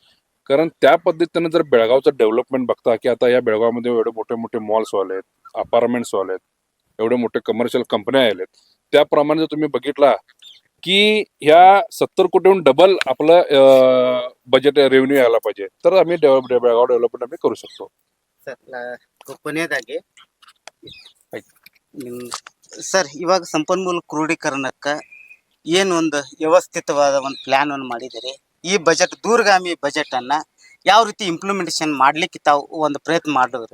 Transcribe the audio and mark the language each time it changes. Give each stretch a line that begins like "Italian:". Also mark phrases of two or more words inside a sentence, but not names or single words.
Marathi: कारण त्या पद्धतीनं जर बेळगावचं डेव्हलपमेंट बघता की आता या बेळगावमध्ये एवढे मोठे मोठे मॉल्स आलेत, अपार्टमेंट्स आलेत, एवढे मोठे कमर्शियल कंपन्या आलेत, त्याप्रमाणे जर तुम्ही बघितला की ह्या 70 कोटीहून डबल आपलं
English: budget revenue
Marathi: यायला पाहिजे, तर आम्ही बेळगाव डेव्हलपमेंट आम्ही करू शकतो.
Kannada: ಕೊನೆಯದಾಗಿ ಸರ್, ಇವಾಗ ಸಂಪನ್ಮೂಲ ಕ್ರೋಢೀಕರಣಕ್ಕ ಏನು ಒಂದು ವ್ಯವಸ್ಥಿತವಾದ ಒಂದು ಪ್ಲಾನ್ ಅನ್ನು ಮಾಡಿದಿರಿ. ಈ ಬಜೆಟ್ ದೂರಗಾಮಿ ಬಜೆಟ್ ಅನ್ನ ಯಾವ ರೀತಿ ಇಂಪ್ಲಿಮೆಂಟೇಷನ್ ಮಾಡ್ಲಿಕ್ಕೆ ತಾವು ಒಂದು ಪ್ರಯತ್ನ ಮಾಡಿದ್ರು?